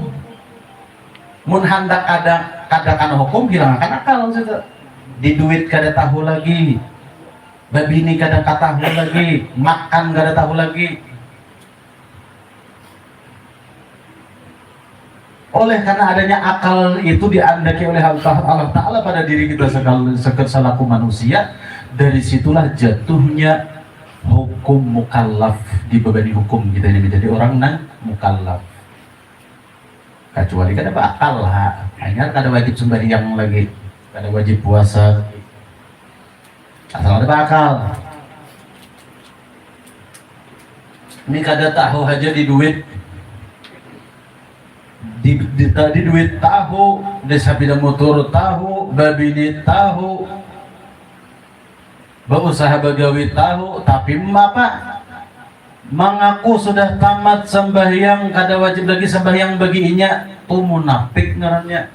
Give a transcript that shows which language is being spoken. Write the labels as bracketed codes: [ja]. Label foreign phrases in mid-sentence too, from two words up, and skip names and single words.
[bjn] Mun hendak ada karena hukum, hilang akan akal sudah. Di duit kada tahu lagi, babini kada tahu lagi, makan kada tahu lagi. Oleh karena adanya akal itu diandaki oleh Allah Ta'ala pada diri kita selaku manusia, dari situlah jatuhnya hukum mukallaf, dibebani hukum kita ini menjadi orang nang mukallaf. Kecuali kada bakal lah, hanya kada wajib sembahyang lagi, kada wajib puasa, asal ada bakal. Ini kada tahu aja di duit, di duit tahu, di sabida motor tahu, babini tahu, berusaha bagawi tahu, tapi apa mengaku sudah tamat sembahyang, kada wajib lagi sembahyang baginya, tuh munafik ngarannya.